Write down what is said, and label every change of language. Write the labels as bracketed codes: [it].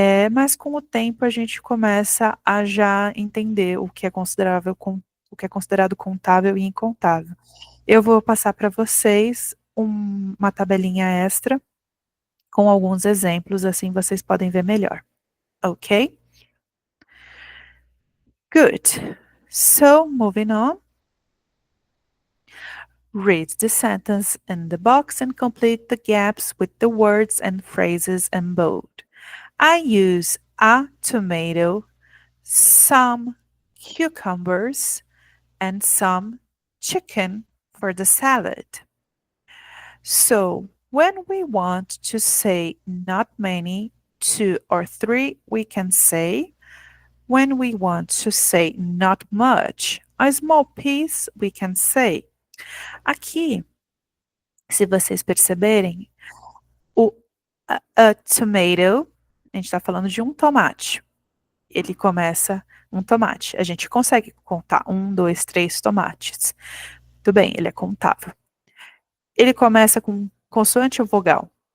[pt] Mas com o tempo a gente começa a já entender o que é o que é considerado contável e incontável. Eu vou passar para vocês uma tabelinha extra com alguns exemplos, assim vocês podem ver melhor. Ok? [en] Good. So, moving on. Read the sentence in the box and complete the gaps with the words and phrases in bold. I use a tomato, some cucumbers, and some chicken for the salad. So, when we want to say not many, 2 or 3, we can say. When we want to say not much, a small piece, we can say. [pt] Aqui, se vocês perceberem, o [en] a tomato, [pt] a gente está falando de um tomate. Ele começa um tomate. A gente consegue contar 1, 2, 3 tomates. Tudo bem, ele é contável. Ele começa com consoante ou vogal?